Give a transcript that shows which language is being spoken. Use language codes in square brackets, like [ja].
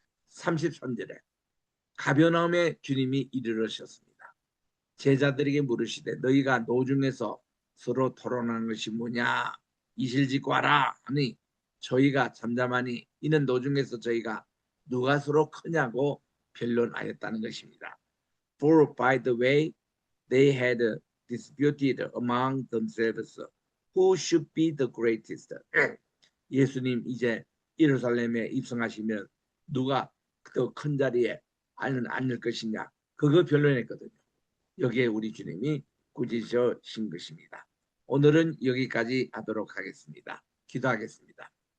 [ko] 33절에 가버나움에 주님이 이르르셨습니다. 제자들에게 물으시되 너희가 노중에서 서로 토론하는 것이 뭐냐 이실짓고 하라 하니 저희가 잠잠하니 이는 노중에서 저희가 누가 서로 크냐고 변론하였다는 것입니다. [en] For by the way they had disputed among themselves who should be the greatest. [ko] 예수님 이제 예루살렘에 입성하시면 누가 더 큰 자리에 앉을 것이냐 그거 변론했거든요. 여기에 우리 주님이 꾸짖으신 것입니다. 오늘은 여기까지 하도록 하겠습니다. 기도하겠습니다.